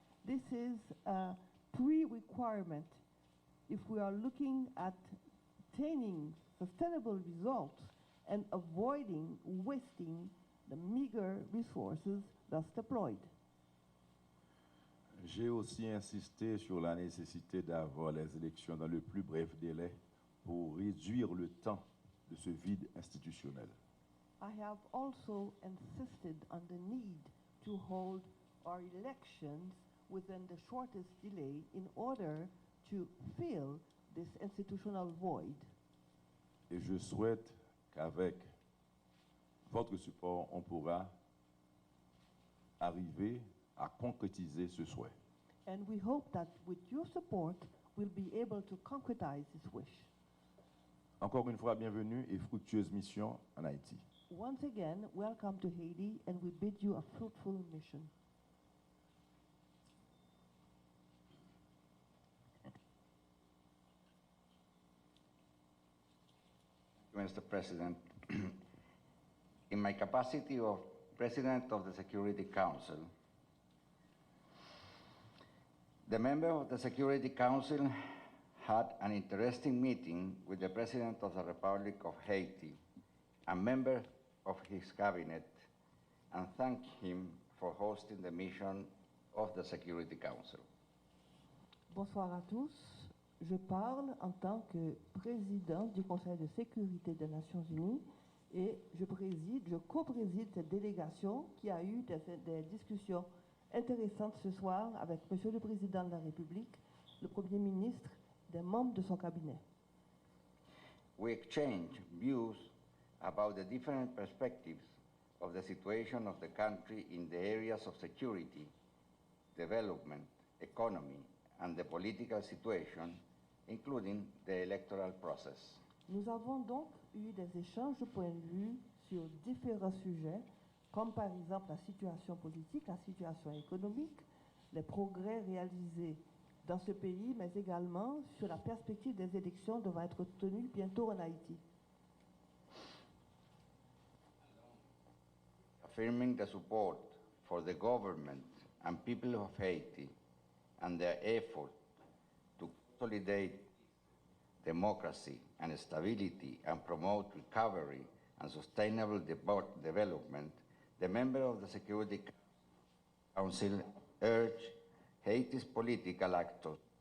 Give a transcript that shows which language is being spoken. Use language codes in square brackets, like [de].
[en] This is a pre-requirement if we are looking at attaining sustainable results and avoiding wasting the meager resources thus deployed. [fr] J'ai aussi insisté sur la nécessité d'avoir les élections dans le plus bref délai pour réduire le temps de ce vide institutionnel. [en] I have also insisted on the need to hold our elections within the shortest delay in order to fill this institutional void. [fr] Et je souhaite qu'avec votre support, on pourra arriver à concrétiser ce souhait. [en] And we hope that with your support, we'll be able to concretize this wish. [fr] Encore une fois, bienvenue et fructueuse mission en Haïti. [en] Once again, welcome to Haiti, and we bid you a fruitful mission. Mr. President, in my capacity of President of the Security Council, the member of the Security Council had an interesting meeting with the President of the Republic of Haiti, a member of his cabinet, and thanked him for hosting the mission of the Security Council. [fr] Bonsoir à tous. Je parle en tant que président du Conseil de sécurité des Nations Unies et je co-préside cette délégation qui a eu des discussions intéressantes ce soir avec Monsieur le Président de la République, le Premier ministre, des membres de son cabinet. [en] We exchanged views about the different perspectives of the situation of the country in the areas of security, development, economy, and the political situation, including the electoral process. [fr] Nous avons donc eu des échanges de points de vue sur différents sujets, comme par exemple la situation politique, la situation économique, les progrès réalisés dans ce pays, mais également sur la perspective des élections devant être tenues bientôt en Haïti. [en] Affirming the support for the government and people of Haiti and their effort to consolidate democracy and stability and promote recovery and sustainable development, the member of the Security Council urged Haiti's political actors